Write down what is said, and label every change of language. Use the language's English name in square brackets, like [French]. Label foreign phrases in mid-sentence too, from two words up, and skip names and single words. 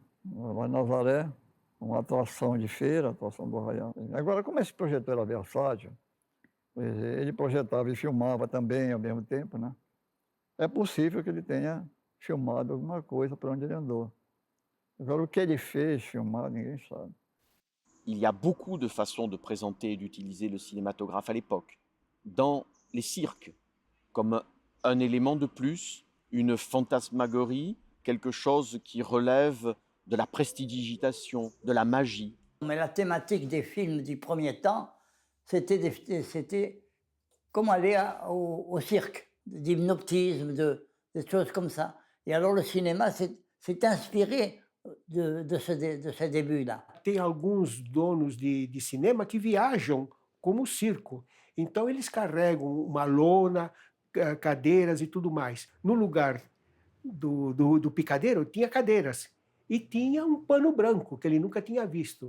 [Portuguese] Lá em Nazaré, uma atração de feira, atração do Arraial. Agora, como esse projetor era versátil, ele projetava e filmava também ao mesmo tempo, né? É possível que ele tenha filmado alguma coisa para onde ele andou. Agora, o que ele fez filmar, ninguém sabe. [French] Il y a beaucoup de façons de présenter et d'utiliser le cinématographe à l'époque. Dans les cirques, comme un élément de plus, une fantasmagorie, quelque chose qui relève de la prestidigitation, de la magie. Mais la thématique des films du premier temps, c'était comme aller au cirque, d'hypnotisme, des choses comme ça. Et alors le cinéma s'est inspiré de ce début-là. [Portuguese] Tem alguns donos de cinema que viajam como circo. Então eles carregam uma lona, cadeiras e tudo mais. No lugar do picadeiro tinha cadeiras e tinha um pano branco que ele nunca tinha visto.